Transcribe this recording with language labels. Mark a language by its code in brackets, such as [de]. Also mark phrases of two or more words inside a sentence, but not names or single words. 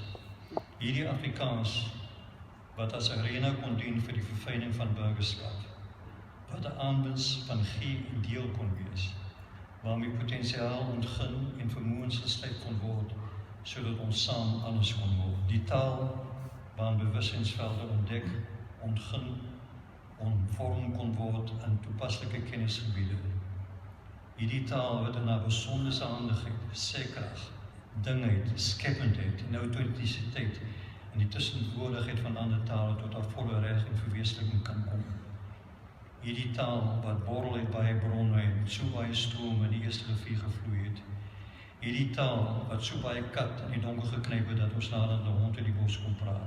[af] Hierdie Afrikaans wat as arena kon dien vir die verfyning van burgerskap, wat 'n aanwinst van gee en deel kon wees, waarmee potensiaal ontgin en vermoëns gesluit kon word, sodat ons saam anders kon word. Die taal waarin bewustzijnsvelde ontdek, ontgin, ontvorm kon word in toepaslike kennisgebiede. Hierdie taal wat in haar besondere handigheid, sêkrag, dingheid, skependheid en autenticiteit en die tussenwoordigheid van ander tale tot haar volle reg en verwesenliking kan kom. Hierdie taal wat borrel uit baie bronne en so baie strome in die eerste rivier gevloei het. Hierdie taal wat so baie kat in die donker geknyp het dat ons nader die hond in die bos kon praat.